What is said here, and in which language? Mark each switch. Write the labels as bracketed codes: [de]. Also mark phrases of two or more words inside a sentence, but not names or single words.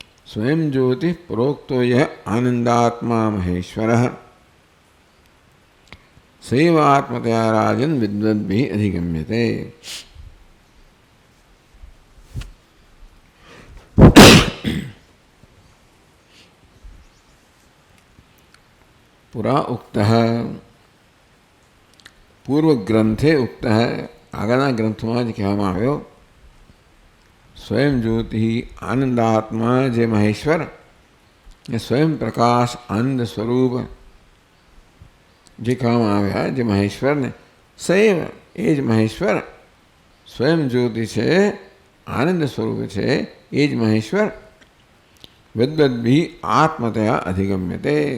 [sa] स्वयं ज्योति प्रोक्तो यह आनंदात्मा महेश्वरः सैव आत्मतया राजन् विद्वद्भिः अधिगम्यते। पुरा उक्तः पूर्व ग्रंथे उक्तः [gu] આગળના ગ્રંથમાં જ કહેવામાં આવ્યો સ્વયં જ્યોતિ આનંદાત્મા જે મહેશ્વર એ સ્વયં પ્રકાશ આનંદ સ્વરૂપ જે કહેવામાં આવ્યા જે મહેશ્વરને સૈવ એ જ મહેશ્વર સ્વયં જ્યોતિ છે આનંદ સ્વરૂપ છે એ જ મહેશ્વર [sa] વિદ્વદ્ભિः આત્મતયા અધિગમ્યતે